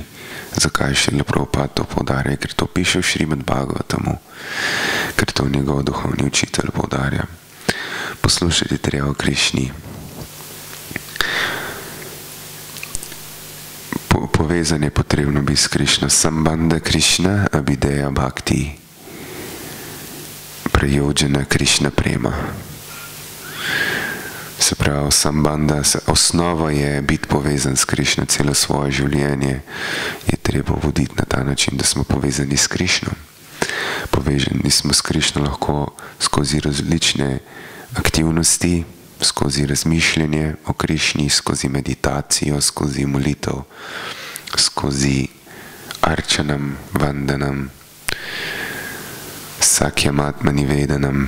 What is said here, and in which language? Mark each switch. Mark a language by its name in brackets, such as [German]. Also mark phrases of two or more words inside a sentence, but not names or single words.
[Slovenian] Zakaj Šrila Prabhupada to poudarja? Ker to piše v Šrimad Bhagavatamu, ker to njegov duhovni učitelj poudarja. Poslušajte treba o Krišni. Povezan je potrebno biti s Krišno. [Sanskrit] सम्बन्ध कृष्ण अभिधेय भक्ति प्रयोजन कृष्ण प्रेम. [Slovenian] Se pravi, sambandha, osnova je biti povezan s Krišno. Celo svoje življenje je treba voditi na ta način, da smo povezani s Krišno. Povezani smo s Krišno lahko skozi različne aktivnosti, skozi razmišljanje o Krišni, skozi meditacijo, skozi molitev, skozi [Sanskrit] अर्चनम् वन्दनम् सख्यमात्म निवेदनम्.